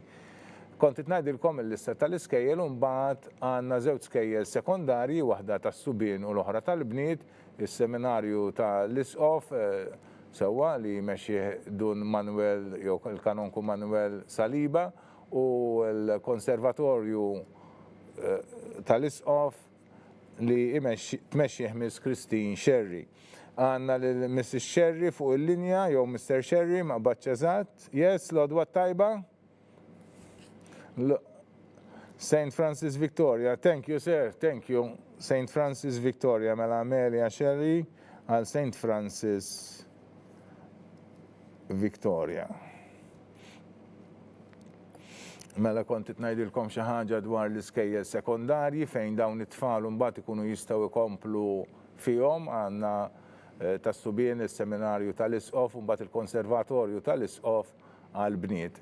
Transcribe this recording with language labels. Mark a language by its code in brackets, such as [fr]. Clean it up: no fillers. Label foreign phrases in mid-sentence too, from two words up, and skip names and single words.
[mt] Kont ngħidilkom il-lista tal-iskejjel u mbagħad għandna żewġ skejjel sekondarji, waħda tas-Subien u l-oħra tal-Bniet, is-seminarju tal-Isqof sewwa li jmexxih Dun Manuel jew il-Kanonku Manuel Saliba u l-Konservatorju tal-Isqof li tmexxih Miss Christine Sherry. Għandna lil Mrs. Sherry fuq il-linja jew Mr. Sherry ma' baċċeżat. Yes, l-għodwa tajba? St. Francis Victoria, [en] thank you sir, thank you. St. [mt] Francis Victoria, mela Amelia Sherry għal St. Francis Victoria. Mela kont ngħidilkom xi ħaġa dwar l-iskejjel sekondarji fejn dawn it-tfal mbagħad ikunu jistgħu jkomplu fihom għandna tas-Subien is-seminarju tal-Isqof u mbagħad il-Konservatorju tal-Isqof għall-Bniet.